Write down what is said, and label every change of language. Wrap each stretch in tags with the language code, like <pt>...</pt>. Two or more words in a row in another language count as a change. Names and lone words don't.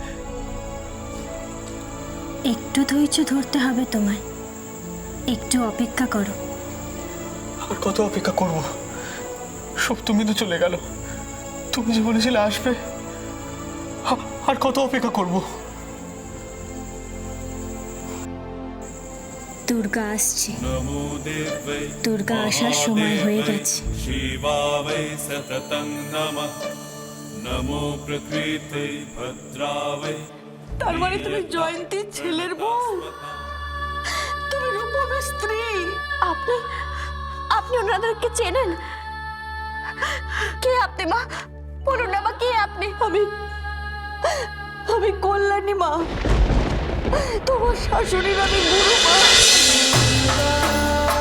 <bn>একটু ধৈর্য ধরতে হবে তোমায়, একটু অপেক্ষা করো। আর কত অপেক্ষা করব? সপ্তমী তো চলে গেল, তুমি যে বলেছিলে আসবে, আর কত অপেক্ষা করব? দুর্গা আসছে,</bn> <sa>नमो देवै</sa> <bn>দুর্গা আসার সময় হয়ে গেছে।</bn> <sa>शिवावै सततं नमः नमो प्रकृते भद्रावै</sa> <bn>তার মানে তুমি জয়ন্তীর ছেলের বউ, তুমি রূপমের স্ত্রী। আপনি আপনি ওনাদেরকে চেনেন? কে আপনি মা? বলুন না মা, কে আপনি? আমি কল্যাণী মা, তোমার শাশুড়ির আমি গুরু মা।</bn>